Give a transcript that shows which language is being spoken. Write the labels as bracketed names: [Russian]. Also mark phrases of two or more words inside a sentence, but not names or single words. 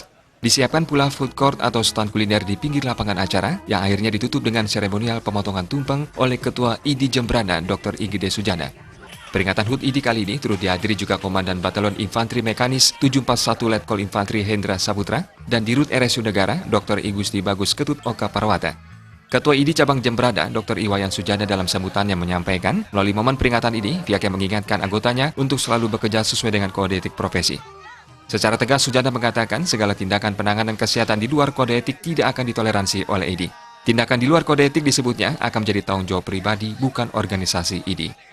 [Indonesian] Disiapkan pula food court atau stand kuliner di pinggir lapangan acara, yang akhirnya ditutup dengan seremonial pemotongan tumpeng oleh Ketua IDI Jembrana, Dr. Igede Sujana. Peringatan HUT IDI kali ini turut dihadiri juga Komandan Batalon Infanteri Mekanis 741 Letkol Infanteri Hendra Saputra dan Dirut RSU Negara Dr. I Gusti Bagus Ketut Oka Parwata. Ketua IDI Cabang Jembrana Dr. Iwayan Sujana dalam sambutannya menyampaikan, melalui momen peringatan ini, pihaknya mengingatkan anggotanya untuk selalu bekerja sesuai dengan kode etik profesi. Secara tegas, Sujana mengatakan segala tindakan penanganan kesehatan di luar kode etik tidak akan ditoleransi oleh IDI. Tindakan di luar kode etik disebutnya akan menjadi tanggung jawab pribadi, bukan organisasi IDI.